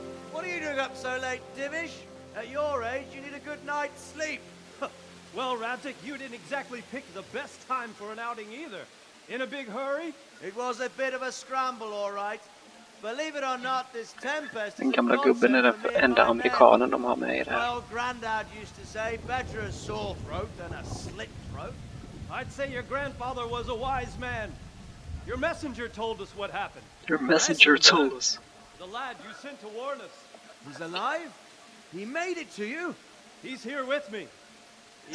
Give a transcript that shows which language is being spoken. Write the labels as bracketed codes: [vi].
[en] What are you doing up so late, Divish? At your age, you need a good night's sleep. Well, Radzig, you didn't exactly pick the best time for an outing either. In a big hurry? It was a bit of a scramble, all right. Believe it or not, this tempest [sv] Den gamla gubben är den enda amerikanen de har med i det här. [en] Well, Grandad used to say, better a sore throat than a slit throat. I'd say your grandfather was a wise man. Your messenger told us what happened. Your messenger told us. The lad you sent to warn us. He's alive? He made it to you? He's here with me. He